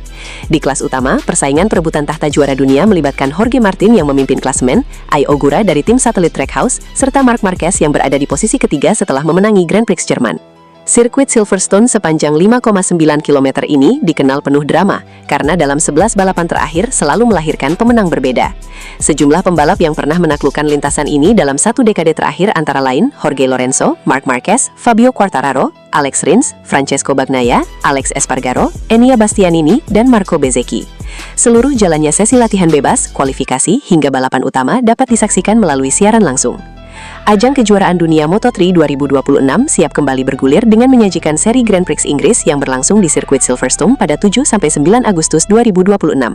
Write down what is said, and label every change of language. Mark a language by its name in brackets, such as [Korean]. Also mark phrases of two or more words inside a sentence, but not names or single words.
[Indonesian] Di kelas utama, persaingan perebutan tahta juara dunia melibatkan Jorge Martin yang memimpin klasemen, Ai Ogura dari tim satelit Trackhouse, serta Marc Marquez yang berada di posisi ketiga setelah memenangi Grand Prix Jerman. Sirkuit Silverstone sepanjang 5,9 km ini dikenal penuh drama, karena dalam 11 balapan terakhir selalu melahirkan pemenang berbeda. Sejumlah pembalap yang pernah menaklukkan lintasan ini dalam satu dekade terakhir antara lain Jorge Lorenzo, Marc Marquez, Fabio Quartararo, Alex Rins, Francesco Bagnaia, Alex Espargaro, Enea Bastianini, dan Marco Bezzecchi. Seluruh jalannya sesi latihan bebas, kualifikasi, hingga balapan utama dapat disaksikan melalui siaran langsung. Ajang kejuaraan dunia Moto3 2026 siap kembali bergulir dengan menyajikan seri Grand Prix Inggris yang berlangsung di sirkuit Silverstone pada 7-9 Agustus 2026.